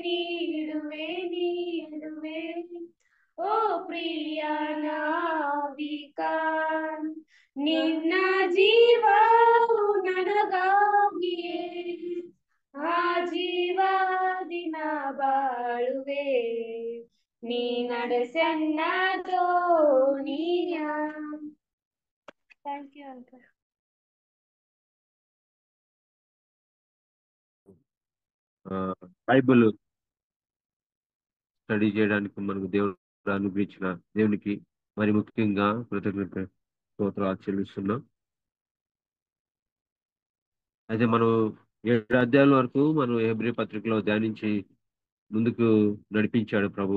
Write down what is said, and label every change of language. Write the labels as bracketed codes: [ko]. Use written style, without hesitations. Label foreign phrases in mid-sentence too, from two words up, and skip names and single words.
[kn] ಓ ಪ್ರಿಯ ನಾವಿಕ ನಿನ್ನ ಜೀವವು ನನಗಾಗಿಯೇ ಆ ಜೀವದಿನ ಬಾಳುವೆ ನೀ ನಡೆಸನ್ನದೋ ನೀಯ. [en] Thank you uncle. [te] బైబిల్ స్టడీ చేయడానికి మనకు దేవుడు అనుగ్రహించిన దేవునికి మరి ముఖ్యంగా కృతజ్ఞత స్తోత్రాలు చెల్లిస్తున్నాం. అయితే మనం 7 అధ్యాయాల వరకు మనం హెబ్రీ పత్రికలో ధ్యానించి ముందుకు నడిపించాడు ప్రభు.